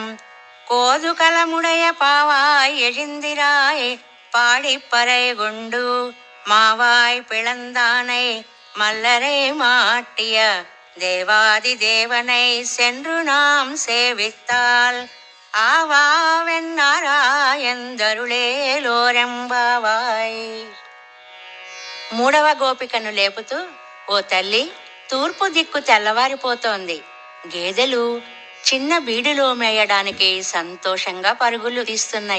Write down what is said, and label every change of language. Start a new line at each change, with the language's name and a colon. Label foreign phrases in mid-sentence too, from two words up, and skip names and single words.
Tamil: கோதுகலமுடைய பாவாய் எழுந்திராய் பாடிப்பறை கொண்டு மாவாய் பிளந்தானை மல்லரை மாட்டிய தேவாதி தேவனை சென்று நாம் சேவித்தால் ஆவாவென்றாராய்ந்தருளேலோரெம்பாவாய்.
Telugu: మూడవ గోపికను లేపుతూ, ఓ తల్లి, తూర్పు దిక్కు తెల్లవారిపోతోంది. గేదెలు చిన్న బీడులో మేయడానికి సంతోషంగా పరుగులు తీస్తున్నాయి.